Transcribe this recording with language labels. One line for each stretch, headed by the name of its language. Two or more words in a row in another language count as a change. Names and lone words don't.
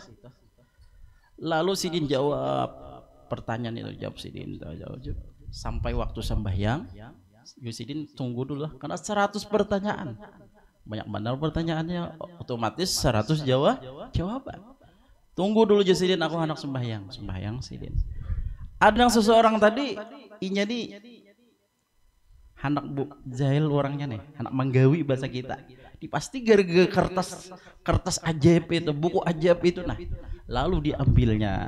Banjar: Lalu sidin jawab pertanyaan itu, jawab sidin jawab. Sampai waktu sembahyang, sidin tunggu dulu lah, karena 100 pertanyaan. Banyak benar pertanyaannya, otomatis 100 jawaban. Tunggu dulu sidin, aku hendak sembahyang sidin. Ada seseorang tadi inya di hendak jahil orangnya nih, hendak menggawi bahasa kita.
Indonesian: Pasti gara-gara kertas ajaib itu, buku ajaib itu nah. Lalu diambilnya.